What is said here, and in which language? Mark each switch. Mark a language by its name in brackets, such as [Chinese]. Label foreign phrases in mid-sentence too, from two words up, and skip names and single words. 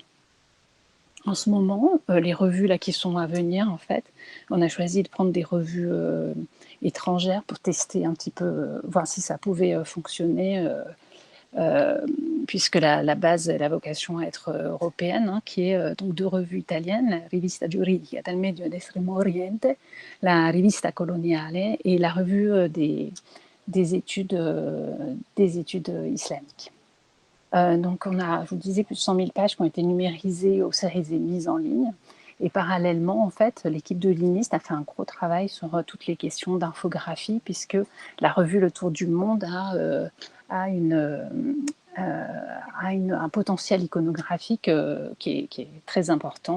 [French] En ce moment, les revues là qui sont à venir, en fait, on a choisi de prendre des revues étrangères pour tester un petit peu, voir si ça pouvait fonctionner puisque la base, la vocation à être européenne, hein, qui est donc 2 revues italiennes, la Rivista Giuridica del Medio ed Estremo Oriente, la Rivista Coloniale et la revue des études islamiques. Donc on a, je vous disais, plus de 100 000 pages qui ont été numérisées, séries et mises en ligne. Et parallèlement, en fait, l'équipe de l'INIST a fait un gros travail sur toutes les questions d'infographie, puisque la revue Le Tour du Monde a un potentiel iconographique qui est très important.